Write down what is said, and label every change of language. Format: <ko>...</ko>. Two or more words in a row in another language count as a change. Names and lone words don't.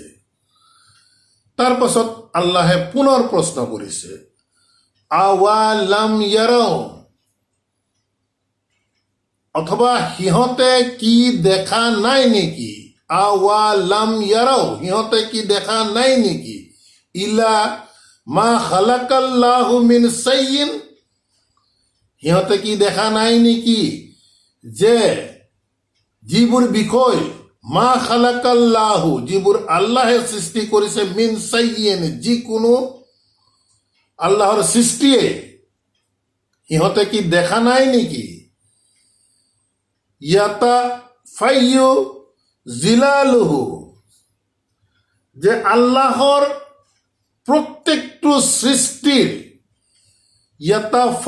<as>তাৰ পাছত আল্লাহে পুনৰ প্ৰশ্ন কৰিছে</as> <ar>أولم يروا,</ar> <as>অথবা সিহঁতে কি দেখা নাই নেকি?</as> <ar>أولم يروا,</ar> <as>সিহঁতে কি দেখা নাই নেকি?</as> <ar>إلى ما خلق الله من شيء,</ar> <as>সিহঁতে কি দেখা নাই নেকি যে যিবোৰ বিষয়</as> <ar>ما خلق الله,</ar> <as>যিবোৰ আল্লাহে সৃষ্টি কৰিছে,</as> <ar>من شيء,</ar> <as>যিকোনো আল্লাহৰ সৃষ্টিয়ে, সিহঁতে কি দেখা নাই নেকি?</as> <ar>يتفيأ ظلاله,</ar> <as>যে আল্লাহৰ প্ৰত্যেকটো সৃষ্টিৰ ইয়াতা</as>